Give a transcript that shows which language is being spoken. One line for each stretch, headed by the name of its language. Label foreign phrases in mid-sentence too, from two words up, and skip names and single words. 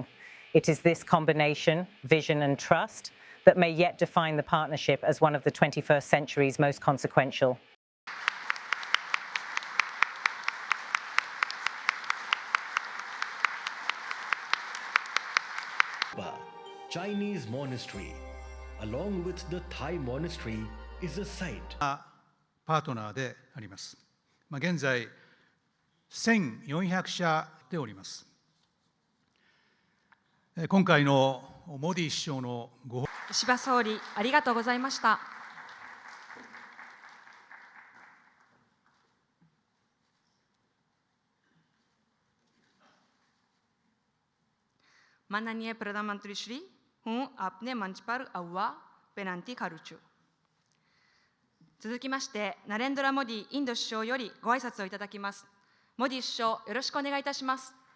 English: It is this combination, vision and trust, that may yet define the partnership as one of the 21st century's most consequential. Chinese monastery, along with the Thai monastery, is a site.
Japanese: パートナーであります。現在、1400社でおります。今回のモディ首相のご石破総理、ありがとうございました。
Gujarati: માનનીય પ્રધાનમંત્રી શ્રી, હું આપને મંચ પર આવા વિનંતી કરું છું।
Japanese: 続きまして、ナレンドラ・モディインド首相よりご挨拶をいただきます。モディ首相、よろしくお願いいたします。